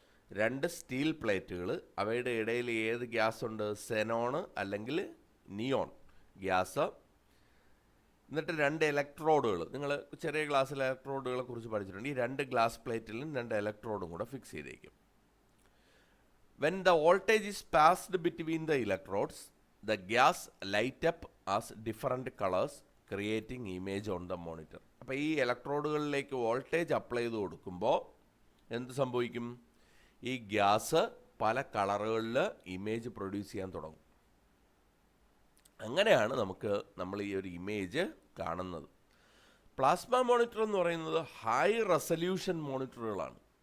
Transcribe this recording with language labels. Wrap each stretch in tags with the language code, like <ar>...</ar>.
<ml>രണ്ട് സ്റ്റീൽ പ്ലേറ്റുകൾ, അവയുടെ ഇടയിൽ ഏത് ഗ്യാസ് ഉണ്ട്? സെനോൺ അല്ലെങ്കിൽ നിയോൺ ഗ്യാസ്. എന്നിട്ട് രണ്ട് ഇലക്ട്രോഡുകൾ, നിങ്ങൾ ചെറിയ ഗ്ലാസ്സിലെ ഇലക്ട്രോഡുകളെ കുറിച്ച് പഠിച്ചിട്ടുണ്ട്. ഈ രണ്ട് ഗ്ലാസ് പ്ലേറ്റിലും രണ്ട് ഇലക്ട്രോഡും കൂടെ ഫിക്സ് ചെയ്തേക്കും.</ml> <en>When the voltage is passed between the electrodes, the gas light up as different colors creating image on the monitor.</en> <ml>അപ്പോൾ ഈ ഇലക്ട്രോഡുകളിലേക്ക് വോൾട്ടേജ് അപ്ലൈ ചെയ്ത് കൊടുക്കുമ്പോൾ എന്ത് സംഭവിക്കും? ഈ ഗ്യാസ് പല കളറുകളിൽ ഇമേജ് പ്രൊഡ്യൂസ് ചെയ്യാൻ തുടങ്ങും. അങ്ങനെയാണ് നമ്മൾ ഈ ഒരു ഇമേജ് കാണുന്നത്. പ്ലാസ്മ മോണിറ്റർ എന്ന് പറയുന്നത് ഹൈ റെസല്യൂഷൻ മോണിറ്ററുകളാണ്.</ml>